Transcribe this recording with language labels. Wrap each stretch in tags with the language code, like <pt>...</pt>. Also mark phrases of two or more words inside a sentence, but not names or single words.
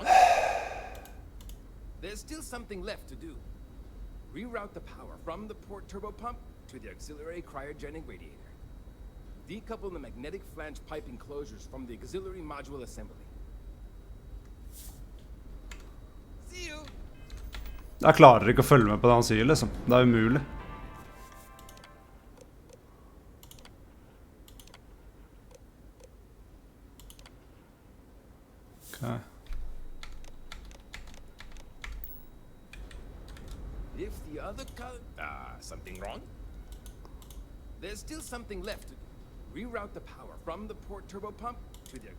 <en>There's still something left to do. Reroute the power from the port turbo pump to the auxiliary cryogenic radiator. Decouple the magnetic flange pipe enclosures from the auxiliary module assembly. See you.</en> <no>Jeg klarer ikke å følge med på det han sier, liksom. Det er umulig.</no> <en>Okay. If the other color... something wrong? There's still something left to do. Reroute the power from the port turbo pump to the...</en>